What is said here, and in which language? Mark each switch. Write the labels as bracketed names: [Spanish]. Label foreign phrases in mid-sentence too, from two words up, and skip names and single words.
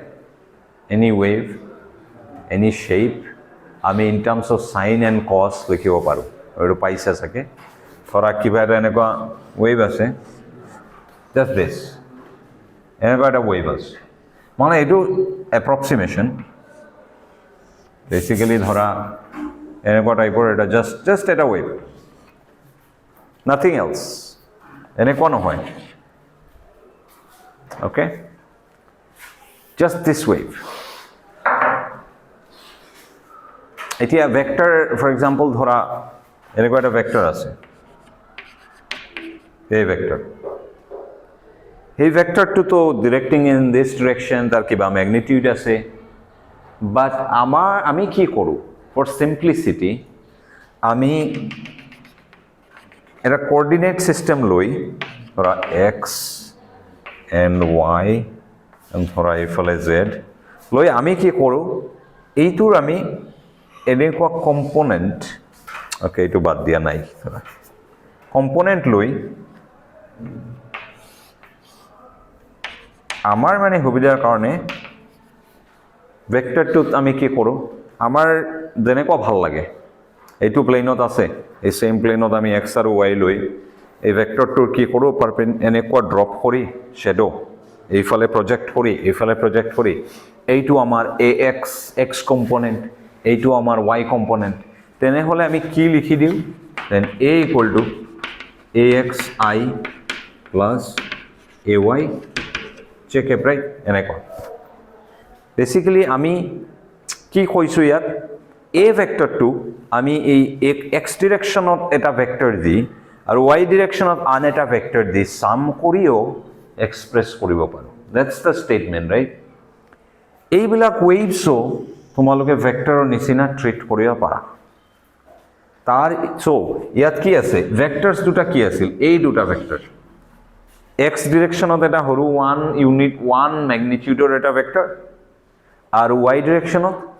[English] Any wave, any shape আমি in terms of sine and cos [Assamese] লিখিব পাৰো, আৰু পাইছা চাগে ধৰা কিবা এটা এনেকুৱা wave আছে, [English] just this [Assamese] এনেকুৱা এটা wave আছে, মানে এইটো approximation basically ধৰা এনেকুৱা টাইপৰ এটা just এটা wave, [English] nothing else, [Assamese] এনেকুৱা নহয়, [English] okay, just this wave. [Assamese] এতিয়া [English] vector for example [Assamese] ধৰা এনেকুৱা এটা vector আছে, এই vector, এই [English] vector to directing in this direction [Assamese] তাৰ কিবা magnitude আছে, but আমি কি কৰো [English] for simplicity [Assamese] আমি এটা [English] coordinate system [Assamese] লৈ ধৰা [English] x and y and [Assamese] ধৰা এইফালে z লৈ আমি কি কৰো এইটোৰ আমি এনেকুৱা কম্পোনেন্ট, ওকে এইটো বাদ দিয়া নাই, কম্পোনেন্ট লৈ আমাৰ মানে সুবিধাৰ কাৰণে ভেক্টৰটোত আমি কি কৰো আমাৰ যেনেকুৱা ভাল লাগে, এইটো প্লেনত আছে এই সেম প্লেনত আমি x আৰু y লৈ এই ভেক্টৰটোৰ কি কৰো এনেকুৱা ড্ৰপ কৰি শ্যাডো এইফালে প্ৰজেক্ট কৰি এইটো আমাৰ ax x কম্পোনেন্ট, এইটো আমাৰ y কম্পোনেন্ট, তেনেহলে আমি কি লিখি দিও [English] then a equal to axi plus ay check it, right? [Assamese] এনেকুৱা বেসিক্যালি আমি কি কৈছো ইয়াত a ভেক্টৰটো আমি এই x ডিৰেকশ্যনত এটা ভেক্টৰ দি আৰু y ডিৰেকশ্যনত আন এটা ভেক্টৰ দি সাম কৰিও এক্সপ্ৰেছ কৰিব পাৰো, [English] That's the statement, ৰাইট? [Assamese] এইবিলাক ওয়েভছও তোমালোকে ভেক্টৰৰ নিচিনা ট্ৰিট কৰিব পাৰা তাৰ। সো ইয়াত কি আছে ভেক্টৰস দুটা কি আছিল, এই দুটা ভেক্টৰ x ডিৰেকশ্যনত এটা হৰু 1 ইউনিট 1 ম্যাগনিটিউডৰ এটা ভেক্টৰ আৰু y ডিৰেকশ্যনত